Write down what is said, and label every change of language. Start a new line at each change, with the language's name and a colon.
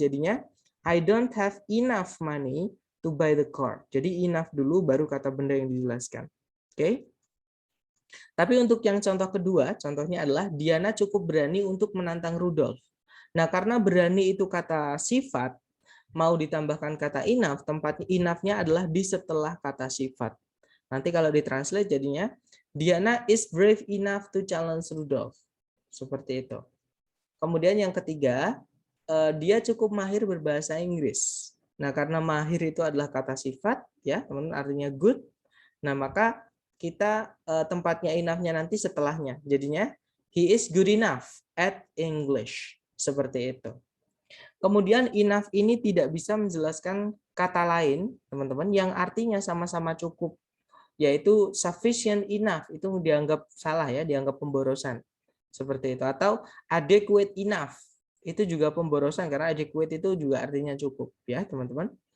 Indonesian: Jadinya
English: I don't have enough money to buy the car.
Indonesian: Jadi enough dulu baru kata benda yang dijelaskan. Oke. Tapi untuk yang contoh kedua, contohnya adalah Diana cukup berani untuk menantang Rudolf. Nah, karena berani itu kata sifat, mau ditambahkan kata enough, tempat enough-nya adalah di setelah kata sifat. Nanti kalau ditranslate jadinya,
English: Diana is brave enough to challenge Rudolf.
Indonesian: Seperti itu. Kemudian yang ketiga, dia cukup mahir berbahasa Inggris. Nah, karena mahir itu adalah kata sifat, ya teman-teman, artinya good. Nah, maka kita tempatnya enough-nya nanti setelahnya. Jadinya,
English: he is good enough at English.
Indonesian: Seperti itu. Kemudian enough ini tidak bisa menjelaskan kata lain, teman-teman, yang artinya sama-sama cukup, yaitu sufficient enough. Itu dianggap salah ya, dianggap pemborosan. Seperti itu. Atau adequate enough. Itu juga pemborosan karena adequate itu juga artinya cukup ya, teman-teman.